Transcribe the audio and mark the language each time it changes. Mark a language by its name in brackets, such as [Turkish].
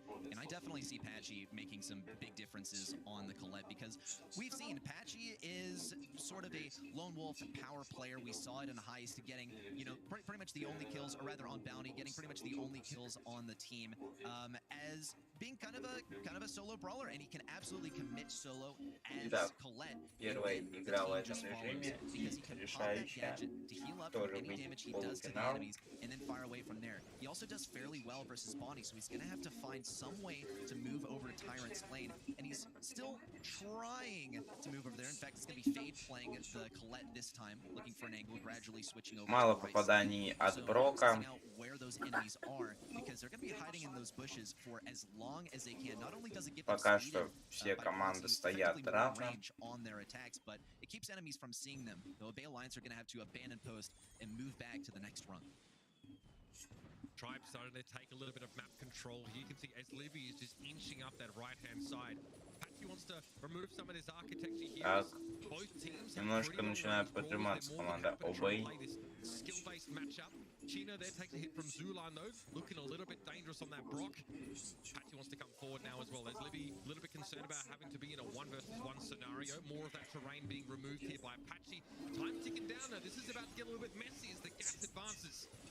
[English] And I definitely see Patchy making some big differences on the Colette because we've seen Patchy is sort of a lone wolf power player. We saw it in Heist getting, you know, pretty much the only kills, or rather on Bounty, getting pretty much the only kills on the team as being kind of a solo brawler, and he can absolutely commit solo as Colette. [Russian] Первая игра в этом режиме, решающая, тоже выйдет в полуфинал. [English] And then fire away from there. He also does fairly well versus Bonnie, so he's going to have to find some way to move over to Tyrant's lane, and he's still trying to move over there. In fact, it's going to be Fade playing the Colette this time, looking for an angle, gradually switching over. [Russian] Мало попаданий от Брока. [English] Where those enemies are, because they're going to be hiding in those bushes for as long as they can. Not only does it give them [Russian] Пока что все команды стоят равно. [English] on their attacks, but it keeps enemies from seeing them. The Obey Alliance are going to have to abandon post and move back to the next run. Tribe starting to take a little bit of map control. Here you can see as Livy is just inching up that right-hand side. Patchy wants to remove some of his architecture here. Both teams [Russian] немножко начинает поджиматься команда Obey. [English] Skill-based matchup. Chino there takes a hit from Zulan though, looking a little bit dangerous on that Brock. Patchy wants to come forward now as well. As Livy a little bit concerned about having to be in a 1 versus 1 scenario. More of that terrain being removed here by Patchy. Time ticking down now. This is about to get a little bit messy as the gap advances.